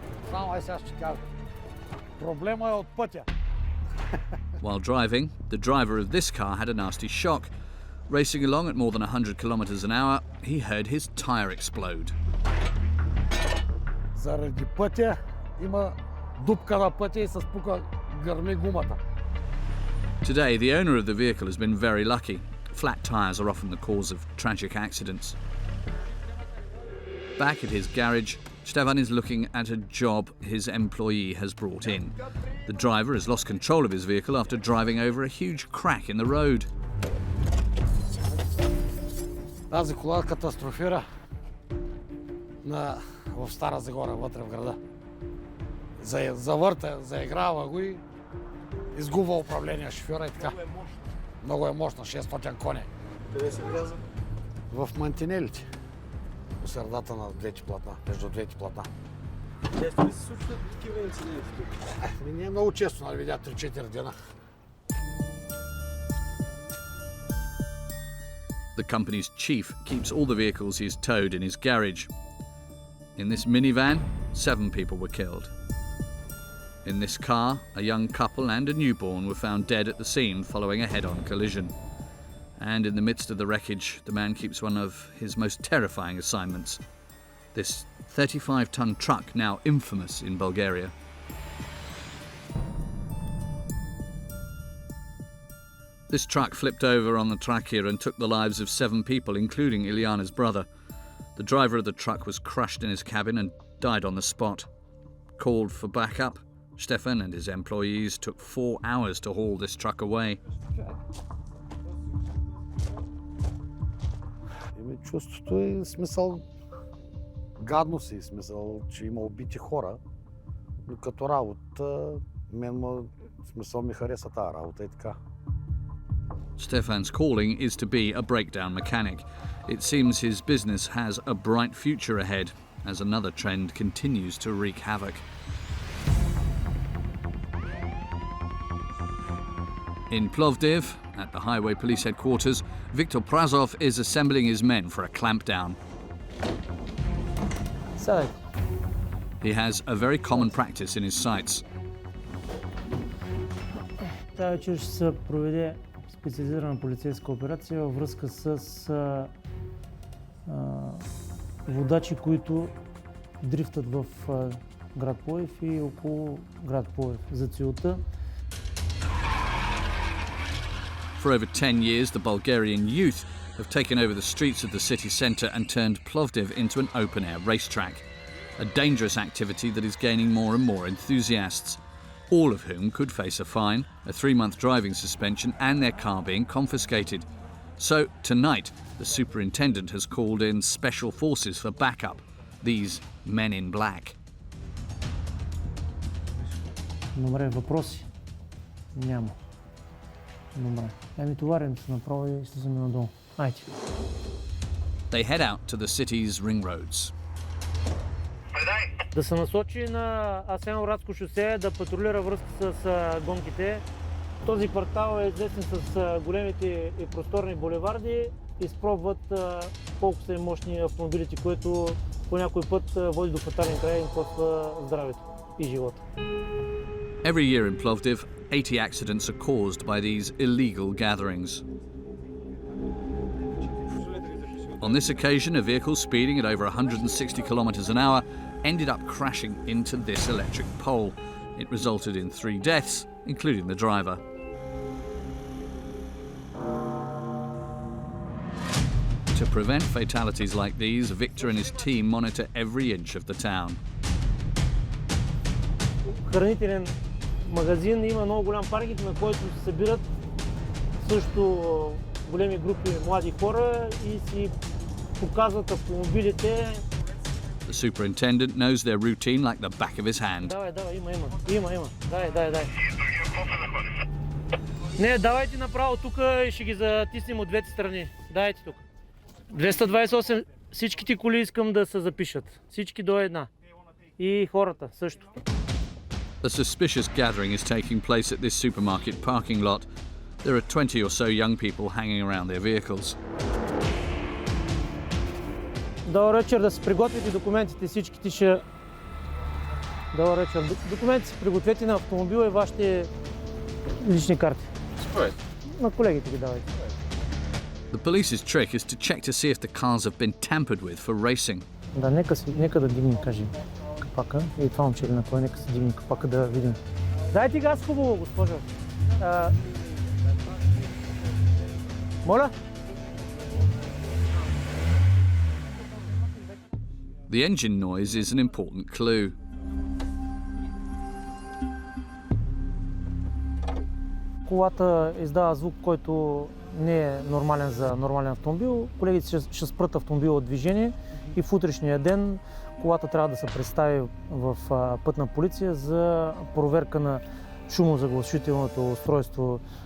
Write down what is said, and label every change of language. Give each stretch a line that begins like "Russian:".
Bulgarian: Само сега ще кажа. Проблема е от пътя.
English: While driving, the driver of this car had a nasty shock. Racing along at more than 100 kilometers an hour, he heard his tire explode.
Bulgarian: Заради пътя има дупка на пътя и се спука, гърми гумата.
English: Today, the owner of the vehicle has been very lucky. Flat tires are often the cause of tragic accidents. Back at his garage, Stefan is looking at a job his employee has brought in. The driver has lost control of his vehicle after driving over a huge crack in the road.
Bulgarian: Тази кола катастрофира в Стара Загора, вътре в града. Завърта, заиграва го и изгубва управление шофьора и така. Много е мощна, 600 коня. Къде се вляза? В мантинелите. По средата на двете платна, между двете платна. Често ли се случват такива инциденти тук? Не е много често, нали видя 3-4 дена.
English: The company's chief keeps all the vehicles he's towed in his garage. In this minivan, 7 people were killed. In this car, a young couple and a newborn were found dead at the scene following a head-on collision. And in the midst of the wreckage, the man keeps one of his most terrifying assignments. This 35-ton truck, now infamous in Bulgaria. This truck flipped over on the Trakia and took the lives of 7 people, including Ilyana's brother. The driver of the truck was crushed in his cabin and died on the spot. Called for backup, Stefan and his employees took 4 hours to haul this truck away.
Bulgarian: Чувството е смисъл, гадно си смисъл, че има убити хора, но като работа, смисъл ми хареса тази работа и така.
English: Stefan's calling is to be a breakdown mechanic. It seems his business has a bright future ahead as another trend continues to wreak havoc. In Plovdiv, at the Highway Police Headquarters, Viktor Prazov is assembling his men for a clampdown. He has a very common practice in his sights.
Bulgarian: Тази вечер ще се проведе специализирана полицейска операция във връзка с водачи, които дрифтат в град Пловдив и около град Пловдив. За целта
English: For over 10 years, the Bulgarian youth have taken over the streets of the city centre and turned Plovdiv into an open-air racetrack, a dangerous activity that is gaining more and more enthusiasts, all of whom could face a fine, a 3-month driving suspension and their car being confiscated. So tonight, the superintendent has called in special forces for backup, these men in black.
Bulgarian: Добре, въпроси? Няма. Добре. Ами товарим се направо и слизаме надолу. Айде.
English: They head out to the city's ring roads.
Bulgarian: Да се насочи на Асено-Градско шосе, да патрулира връзка с гонките. Този квартал е известен с големите и просторни булеварди. Изпробват колко са мощни автомобилите, което по някой път води до фатален край и им коства здравето и живота.
English: Every year in Plovdiv, 80 accidents are caused by these illegal gatherings. On this occasion, a vehicle speeding at over 160 kilometers an hour ended up crashing into this electric pole. It resulted in 3 deaths, including the driver. To prevent fatalities like these, Victor and his team monitor every inch of the town.
Bulgarian: Хранителен магазин има много голям паркинг, на който се събират също големи групи млади хора и си показват автомобилите.
English: The superintendent knows their routine like the back of his hand.
Bulgarian: Давай, има. Дай. Не, давайте направо тук и ще ги затиснем от двете страни. Дайте тук. 228, всичките коли искам да се запишат. Всички до една. И хората също.
English: A suspicious gathering is taking place at this supermarket parking lot. There are 20 or so young people hanging around their vehicles.
Bulgarian: Добър вечер, да се приготвите документите, всичките ще... Добър вечер. Документите си пригответе на автомобила и вашите лични карти. На колегите ги давайте.
English: The police's trick is to check to see if the cars have been tampered with for racing.
Bulgarian: Да, нека да дигнем, кажем, капака. И това момче на кой, нека се дигне капака да видим. Дайте газ хубаво, госпожо. Моля?
English: The engine noise is an important clue.
Bulgarian: Колата издава звук, който не е нормален за нормален автомобил. Колегите ще спрат автомобила от движение и в утрешния ден колата трябва да се представи в пътна полиция за проверка на шумозаглушителното устройство.